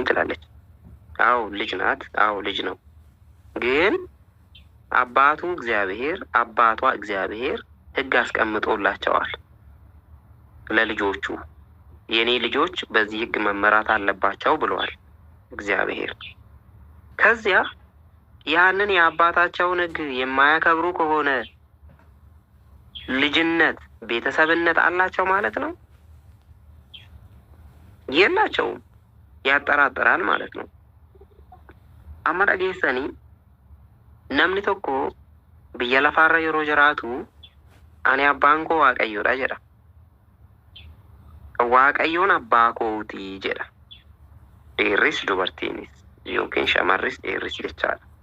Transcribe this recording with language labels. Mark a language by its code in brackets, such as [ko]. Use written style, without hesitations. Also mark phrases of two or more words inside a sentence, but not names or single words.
[am] ትላለች። አዎ ልጅ ናት፣ አዎ ልጅ ነው። ግን አባቱ እግዚአብሔር አባቷ እግዚአብሔር ሕግ አስቀምጦላቸዋል ለልጆቹ። የኔ ልጆች በዚህ ሕግ መመራት አለባቸው ብለዋል እግዚአብሔር። ከዚያ ያንን የአባታቸውን ሕግ የማያከብሩ ከሆነ ልጅነት ቤተሰብነት አላቸው ማለት ነው? የላቸውም። ያጠራጥራል ማለት ነው። [om] አማራ ጌሰኒ namni tokko biyya lafaarra yeroo jiraatu ani abbaan koo waaqayyoodha jedha. Waaqayyoon abbaa kootii jedha. Dhiirris dubartiinis yookiin shamarris dhiirris jechaadha.